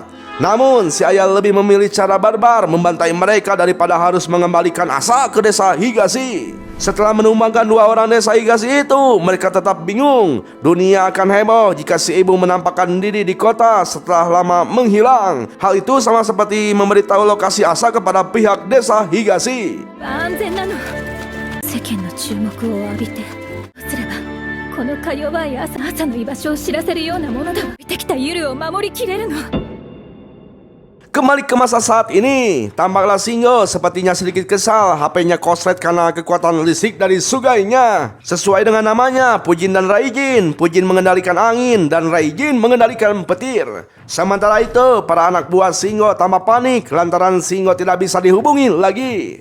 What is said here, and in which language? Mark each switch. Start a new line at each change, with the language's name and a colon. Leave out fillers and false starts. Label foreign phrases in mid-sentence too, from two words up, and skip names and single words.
Indonesian: Namun si ayah lebih memilih cara barbar membantai mereka daripada harus mengembalikan Asa ke desa Higashi. Setelah menumbangkan dua orang desa Higashi itu, mereka tetap bingung. Dunia akan heboh jika si ibu menampakkan diri di kota setelah lama menghilang. Hal itu sama seperti memberitahu lokasi Asa kepada pihak desa Higashi.
Japanese: 安全なの。世間の注目を浴びてどうすればこのか弱い朝の居場所を知らせるようなものだ。置いてきたユルを守りきれるの。
Indonesian: Kembali ke masa saat ini, tampaklah Shingo sepertinya sedikit kesal. HP-nya koslet karena kekuatan listrik dari Sugainya. Sesuai dengan namanya, Fujin dan Raijin. Fujin mengendalikan angin dan Raijin mengendalikan petir. Sementara itu, para anak buah Shingo tambah panik lantaran Shingo tidak bisa dihubungi lagi.